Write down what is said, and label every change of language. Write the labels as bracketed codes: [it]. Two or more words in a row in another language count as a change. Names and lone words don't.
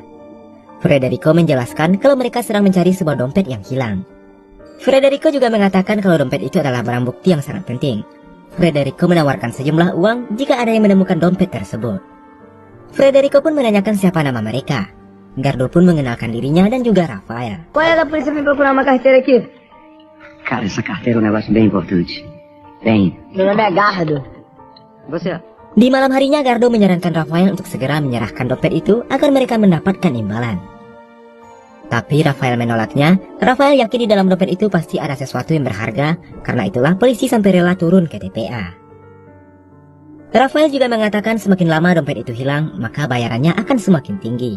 [id] Frederico menjelaskan kalau mereka sedang mencari sebuah dompet yang hilang. Frederico juga mengatakan kalau dompet itu adalah barang bukti yang sangat penting. Frederico menawarkan sejumlah uang jika ada yang menemukan dompet tersebut. Frederico pun menanyakan siapa nama mereka. Gardo pun mengenalkan dirinya dan juga Rafael. [pt] Qual é da polícia vem procurar uma carteira aqui? Cara, essa carteira é um negócio bem importante. Bem. Meu nome é Gardo. Você? [id] Di malam harinya Gardo menyarankan Rafael untuk segera menyerahkan dompet itu agar mereka mendapatkan imbalan. Tapi Rafael menolaknya. Rafael yakin di dalam dompet itu pasti ada sesuatu yang berharga. Karena itulah polisi sampai rela turun ke TPA. Rafael juga mengatakan semakin lama dompet itu hilang, maka bayarannya akan semakin tinggi.